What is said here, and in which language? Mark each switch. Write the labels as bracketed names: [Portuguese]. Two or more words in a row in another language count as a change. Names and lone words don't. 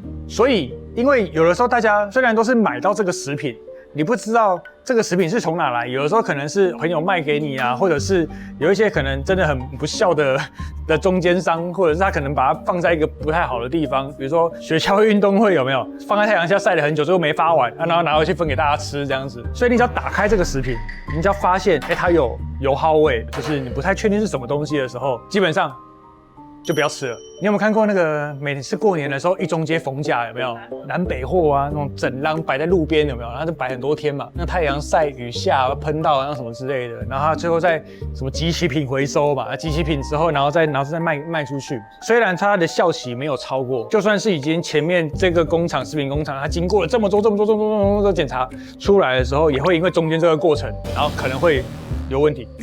[Chinese] 所以因為有的時候大家雖然都是買到這個食品，你不知道這個食品是從哪來，有的時候可能是朋友賣給你啊，或者是有一些可能真的很不孝的中間商，或者是他可能把它放在一個不太好的地方，比如說學校運動會有沒有放在太陽下曬了很久，最後沒發完，然後拿回去分給大家吃這樣子。所以你只要打開這個食品，你只要發現它有油耗味，就是你不太確定是什麼東西的時候，基本上就不要吃了。你有沒有看過那個每次過年的時候一中街逢甲有沒有？南北貨啊，那種整籃擺在路邊有沒有？它就擺很多天嘛，那太陽曬雨下噴到然後什麼之類的，然後它最後再什麼即期品回收嘛，即期品之後然後再賣出去。雖然它的效期沒有超過，就算是已經前面這個工廠食品工廠它經過了這麼多檢查出來的時候，也會因為中間這個過程，然後可能會有問題。